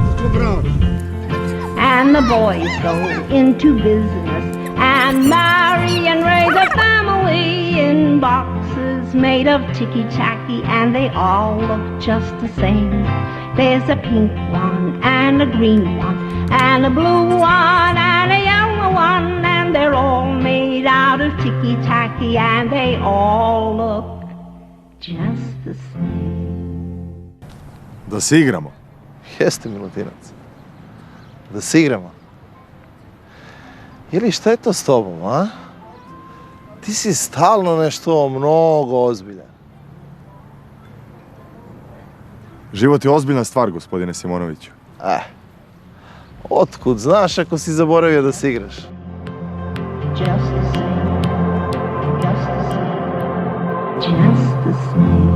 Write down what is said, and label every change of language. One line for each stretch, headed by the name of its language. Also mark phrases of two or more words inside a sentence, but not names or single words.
English: And the boys go into business and marry and raise a family in boxes made of ticky-tacky, and they all look just the same. There's a pink one and a green one and a blue one and a yellow one, and they're all made out of ticky-tacky and they all look just the same.
Serbian: Da se igramo. Jeste, Milutinac. Da se igramo. Ili šta je to s tobom, a? Ti si stalno nešto mnogo ozbiljan. Život je ozbiljna stvar, gospodine Simonoviću. Otkud znaš ako si zaboravio da se igraš?
English: Just the same, just the same, just the same.